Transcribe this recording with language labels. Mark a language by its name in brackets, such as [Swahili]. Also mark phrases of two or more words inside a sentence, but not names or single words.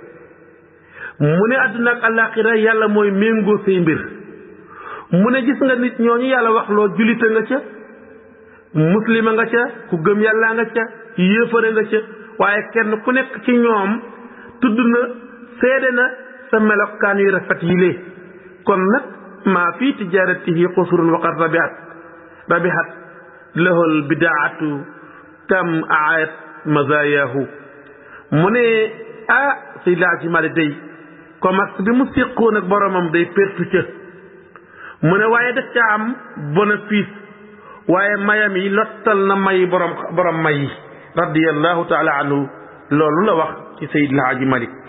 [Wolof] mu ne àdduna ak àllaaxira yàlla mooy méngoo say mbir mu ne gis nga nit ñooñu yàlla wax loo julita nga ca muslima nga ca ku gëm yàlla nga ca yéefare nga ca waaye kenn ku nekk ci ñoom tudd na seede na sa melokaan yu rafet yi lee kon nag [Arabic] ما في تجارته خسر وقد ربحت له البضاعة كم آيات مزاياه [Wolof] ne Seydi Haaji Malik day commerce bi mu séqoon ak boromam day pertu ca mu ne waaye daf ca am bénéfice waaye mayam yi lottal na may borom may yi [Arabic] رضي الله تعالى عنه [Wolof] loolu la wax ci Seydi Haaji Malik